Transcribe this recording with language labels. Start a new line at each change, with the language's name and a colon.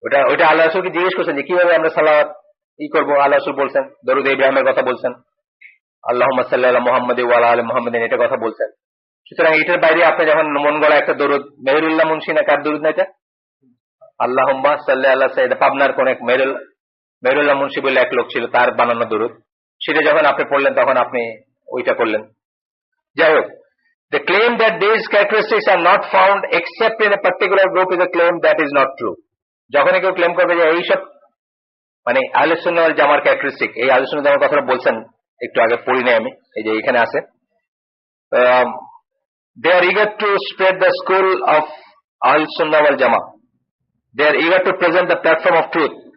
Bangla: ওইটা আল্লাহ রাসূলকে জিজ্ঞেস করছেন যে কিভাবে আমরা সালাওয়াত করবো। আল্লাহ রাসূল বলছেন, দরুদ ইব্রাহিমের কথা বলছেন, আল্লাহুম্মা সাল্লি আলা মুহাম্মাদি ওয়া আলা আলি মুহাম্মাদিন, এটা কথা বলছেন। সুতরাং এটার বাইরে আপনি যখন মন গড়া একটা দরুদ, মেহেরুল্লাহ মুন্সি না কার দরুদ না এটা, আল্লাহুম্মা সাল্লি আলা সাইয়্যিদ, পাবনার কোন এক মেহেরুল্লাহ মুন্সি বলে এক লোক ছিল, তার বানানো দরুদ, সেটা যখন আপনি পড়লেন তখন আপনি ওইটা করলেন। যাই হোক,
English: the claim that these characteristics are not found except in a particular group is a claim that is not true.
Bangla: যখন কেউ ক্লেম করবে যে এইসব মানে আহলে সুন্নাহ ওয়াল জামার ক্যারেক্টারিস্টিক, এই আহলে সুন্নাহ জামার কথাটা বলছেন একটু আগে পড়ি নাই আমি, এই যে এখানে আছে,
English: they are eager to spread the school of ahl sunnah wal jama, they are eager to present the platform of truth.